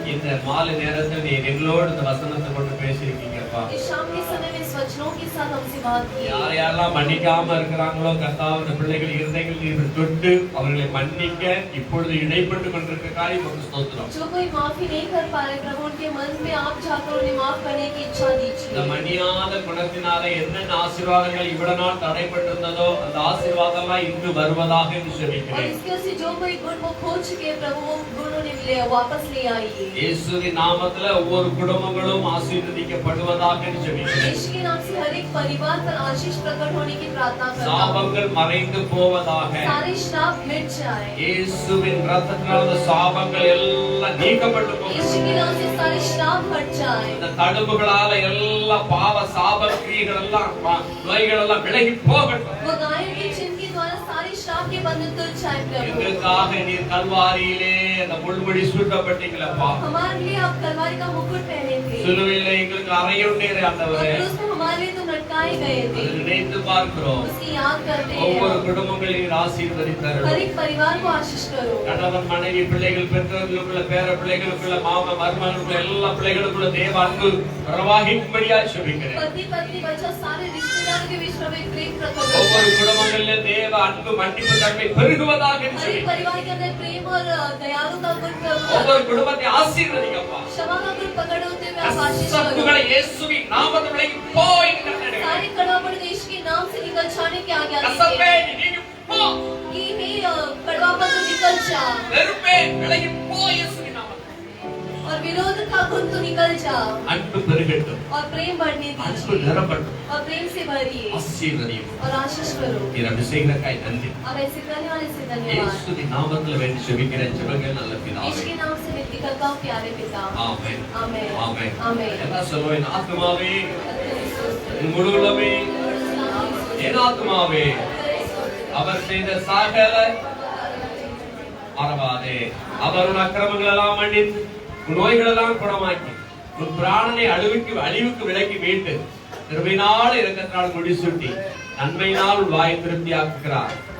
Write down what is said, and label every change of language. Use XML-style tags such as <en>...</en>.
<ta>இந்த மாலை நேரத்தில் நீ எங்களோடு இந்த வசனத்தை கொண்டு பேசியிருக்கீங்கப்பா.</ta> <hi>इस शाम के समय में इस वचनों के साथ हमसे बात की।</hi> <ta>யார் யாரெல்லாம் மன்னிக்காம இருக்கிறாங்களோ கர்த்தாவே, இந்த பிள்ளைகள் இருந்தைகள் நீர் தொட்டு அவர்களை மன்னிக்க இப்பொழுது இடைப்பட்டு கொண்டிருக்க காரியம் உமக்கு ஸ்தோத்திரம்.</ta> <hi>जो कोई माफी नहीं कर पा रहे प्रभु, उनके मन में आप जाकर उन्हें माफ करने की इच्छा</hi> <ta>இந்த</ta> <hi>दीजिए।</hi> <ta>மணியாத குணத்தினால என்னென்ன ஆசீர்வாதங்கள் இவ்வளவு நாள் தடைப்பட்டிருந்ததோ அந்த ஆசீர்வாதம்லாம் இன்று வருவதாக என்று</ta> <hi>और</hi> <ta>ஜெபிக்கிறேன்.</ta> <hi>इसके से जो कोई गुण वो खो चुके हैं प्रभु, वो गुण उन्हें वापस ले आइए।</hi> <ta>இயேசுவின் நாமத்துல ஒவ்வொரு குடும்பங்களும் ஆசீர்வதிக்கப்படுவதாக என்று ஜெபிக்கிறேன்.</ta> <hi>यीशु के नाम से हर एक परिवार पर आशीष प्रकट होने की प्रार्थना करता हूँ।</hi> <ta>சாபங்கள் மறைந்து போவதாக.</ta> <hi>सारे श्राप मिट जाए।</hi> <ta>இயேசுவின் இரத்தத்தினால் அந்த சாபங்கள் எல்லாம் நீக்கப்பட்டு போகும்.</ta> <hi>यीशु के नाम से सारे श्राप हट जाए।</hi> <ta>இந்த தடுப்புகளால எல்லா பாவ சாப கிரியைகள் எல்லாம் நோய்கள் எல்லாம் விலகி போகட்டும்.</ta> <hi>वो गायों के चिन्ह के द्वारा सारे श्राप के बंधन तुल जाए प्रभु।</hi> <ta>எங்களுக்காக நீர் கல்வாரியிலே அந்த முள்முடி சூட்டப்பட்டீங்களப்பா.</ta> <hi>हमारे लिए आप तलवार का मुकुट पहने थे</hi> <ta>சிலுவையிலே எங்களுக்கு அறையுண்டீரே</ta> <hi>और</hi> <ta>ஆண்டவரே.</ta> <hi>क्रूस में हमारे लिए तुम लटकाए गए थे।</hi> <ta>அதை நினைத்து பார்க்கிறோம்.</ta> <hi>उसकी याद करते</hi> <ta>ஒவ்வொரு</ta> <hi>हैं।</hi> <ta>குடும்பங்களையும்</ta> <hi>हर</hi> <ta>ஆசீர்வதித்தருளும்.</ta> <hi>एक परिवार को आशीष करो।</hi> <ta>கணவன் மனைவி பிள்ளைகள் பெற்றோர்களுக்குள்ள பேர பிள்ளைகளுக்குள்ள மாமா மருமகளுக்குள்ள எல்லா பிள்ளைகளுக்குள்ள தேவ அன்பு பிரவாகிக்கும்படியாய் ஜெபிக்கிறேன்.</ta> <hi>पति पत्नी बच्चा सारे रिश्तेदारों के बीच प्रभु एक प्रेम प्रकट हो</hi> <ta>ஒவ்வொரு</ta> <hi>जाए।</hi> <ta>குடும்பங்களிலே தேவ அன்பு மன்னிப்பு தன்மை பெருகுவதாக என்று</ta> <hi>हर एक</hi> <ta>ஜெபிக்கிறேன்.</ta> <hi>परिवार के अंदर प्रेम और दयालु का गुण प्रभु</hi> <ta>ஒவ்வொரு குடும்பத்தை ஆசீர்வதிங்கப்பா.</ta> <hi>क्षमा का गुण प्रकट होते हुए आप आशीष करो।</hi> <ta>கசப்புகளை இயேசுவின் நாமத்தில் விலகி போ என்று கட்டளையிடுகிறேன்.</ta> <hi>सारे कड़वापन यीशु के नाम से निकल जाने की आज्ञा</hi> <ta>கசப்பே</ta> <hi>दीजिए।</hi> <ta>நீ நீங்கி போ.</ta> <hi>कि हे कड़वापन तो निकल जा</hi> <ta>வெறுப்பே விலகி போ இயேசுவின் நாமத்தில்.</ta> <hi>और विरोध का गुण तो निकल जा</hi> <ta>அன்பு பெருகட்டும்,</ta> <hi>और प्रेम बढ़ने</hi> <ta>அன்பு</ta> <hi>दीजिए</hi> <ta>நிரப்பட்டும்,</ta> <hi>और प्रेम से भरिए</hi> <ta>ஆசீர்வதியும்.</ta> <hi>और आशीष करो।</hi> <ta>நீர் அப்படி செய்கிறக்காய் நன்றி.</ta> <hi>अब ऐसे करने वाले से धन्यवाद।</hi> <ta>இயேசுவின் நாமத்தில் வேண்டி ஜெபிக்கிறேன். ஜெபங்கள் நல்ல</ta> <hi>यीशु</hi> <ta>பிதாவே.</ta> <hi>के नाम से विनती करता हूँ प्यारे पिता।</hi> <ta>ஆமென்.</ta> <hi>आमेन</hi> <ta>ஆமென்.</ta> <hi>आमेन।</hi> <ta>எல்லாம் சொல்லுவேன். ஆத்துமாவே என் முழு உள்ளமே என் ஆத்துமாவே அவர் செய்த சகல மறவாதே. அவர் உன் அக்கிரமங்கள் எல்லாம் மன்னித்து உன் நோய்கள் எல்லாம் குணமாக்கி உன் பிராணனை அழிவுக்கு விலக்கி மீட்டு கிருபையினால் இரக்கத்தினால் முடிசூட்டி நன்மையினால் உன் வாயை திருப்தியாக்குகிறார்.</ta>